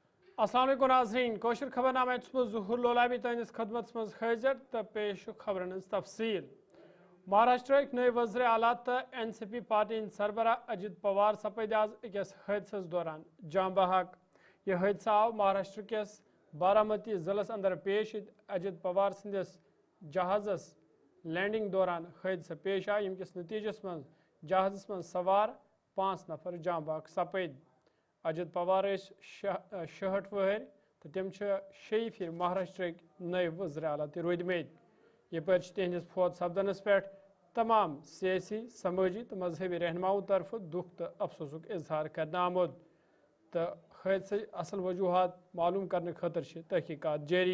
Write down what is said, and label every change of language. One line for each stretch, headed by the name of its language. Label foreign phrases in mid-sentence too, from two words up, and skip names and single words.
Kashmiri: अस्सलाम वालेकुम नाज़रीन कोशर खबरनामा ज़ुहूर लोलाबी तहस खदमत मज हाजिर तो पेश खबरन तफसील महाराष्ट्र नए वज़ीर आला तो NCP पार्टी सरबराह अजित पवार सपद आज अकिस हादस दौरान जाम बहक। यह हादसा आव महाराष्ट्र किस बारामती जिलस अंदर पेश अजित पवार सदिस जहाज़स लैंडिंग दौरान हादसा पेश आय यमकिस नतीजस मज जहाज़स मज सवार 5 नफर जाम बहक सपद। अजित पवार 66 वहर तो तम 6 फिर महाराष्ट्र नए वज़ीर आला रूदमत। यपर तहदिस फौत सपदनस पे तमाम सियासी समाजी तो मजहबी रहनुमाओं तरफ दुख तो अफसोस इजहार करना आमुद तो हादसे असल वजूहत मालूम करने खतर तहकीकात जारी।